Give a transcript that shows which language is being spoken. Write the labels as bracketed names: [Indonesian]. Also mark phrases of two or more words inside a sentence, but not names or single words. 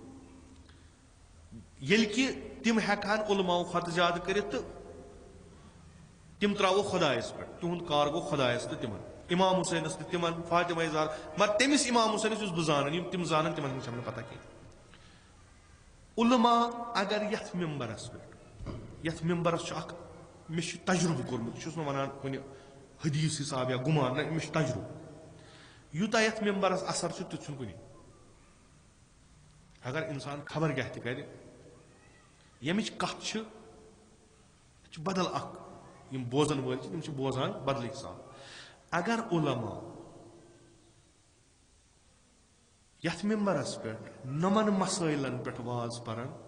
[Kashmiri] ییٚلہِ کہِ تم ہیکہن علماء کھۄتہٕ زیادٕ کٔرِتھ تہٕ تم تراوو خدایس پہ تہد کار گو خدایس تو تمن امام حسینس تو تمن فاطمہ زہرا مگر تمس امام حسینس یس بہ زانن تم زانن تمن نش پتہ کی علماء اگر یتھ ممبرس پہ یتھ ممبرس مے تجربہ کورمت چھس نہ ونان کُنہِ حدیث حساب یا گمان نہ مے تجربہ یوتاہ یتھ ممبرس اثر تیُتھ چھُنہٕ کُنی اگر انسان خبر کیاہ تہِ کرِ یمچ کتھ چھِ بدل اخ یم بوزن ول تم بوزان بدل حساب اگر علماء یتھ ممبرس پہ نمن مسائلن پہ واز پران